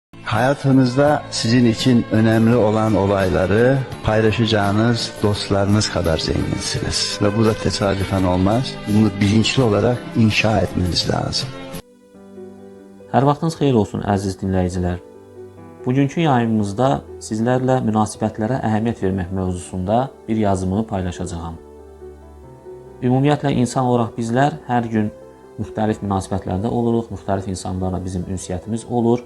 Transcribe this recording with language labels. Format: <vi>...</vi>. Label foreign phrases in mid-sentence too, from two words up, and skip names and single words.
<tr>Hayatınızda sizin için önemli olan olayları paylaşacağınız dostlarınız kadar zenginsiniz. Ve bu da tesadüfen olmaz. Bunu bilinçli olarak inşa etmeniz lazım.</tr> <az>Hər vaxtınız xeyir olsun əziz dinləyicilər. Bugünkü yayımımızda sizlərlə münasibətlərə əhəmiyyət vermək mövzusunda bir yazımı paylaşacağam. Ümumiyyətlə insan olaraq bizlər hər gün müxtəlif münasibətlərdə oluruq, müxtəlif insanlarla bizim ünsiyyətimiz olur.</az>